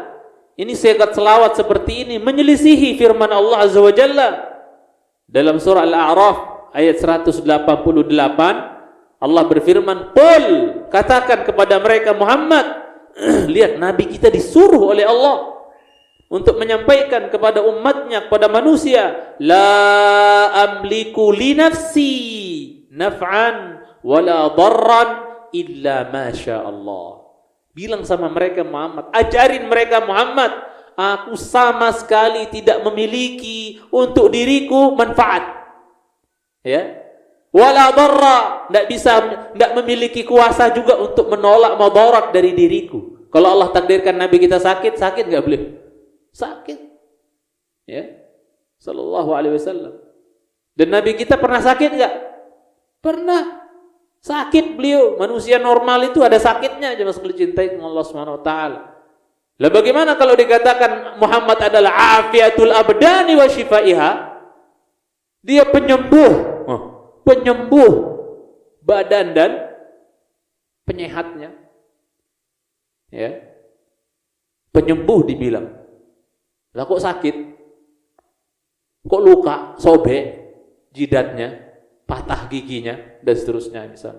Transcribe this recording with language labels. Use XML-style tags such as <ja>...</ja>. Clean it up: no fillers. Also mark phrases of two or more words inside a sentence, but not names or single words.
<id>Ini sigat selawat seperti ini menyelisihi firman Allah</id> <ar>عز وجل</ar> <id>dalam surah Al-A'raf ayat 188. Allah berfirman, "Qul," katakan kepada mereka Muhammad, lihat Nabi kita disuruh oleh Allah untuk menyampaikan kepada umatnya, kepada manusia,</id> <ar>"لا أملك لنفسي نفعا ولا ضرا إلا ما شاء الله."</ar> <id>Bilang sama mereka Muhammad, ajarin mereka Muhammad, aku sama sekali tidak memiliki untuk diriku manfaat. Ya.</id> <ar>ولا ضرا,</ar> <id>tidak memiliki kuasa juga untuk menolak madarat dari diriku. Kalau Allah takdirkan Nabi kita sakit enggak boleh? Sakit. Ya.</id> <ar>صلى الله عليه وسلم.</ar> <id>Dan Nabi kita pernah sakit enggak? Pernah. Sakit beliau. Manusia normal itu ada sakitnya aja masuk dicintai dengan Allah</id> <ar>سبحانه وتعالى.</ar> <id>Lah bagaimana kalau dikatakan Muhammad adalah</id> <ar>عافية الأبدان وشفائها?</ar> <id>Dia penyembuh badan dan penyehatnya. Ya. Penyembuh dibilang. Lah kok sakit? Kok luka, sobek jidatnya, patah giginya dan seterusnya misalnya.</id>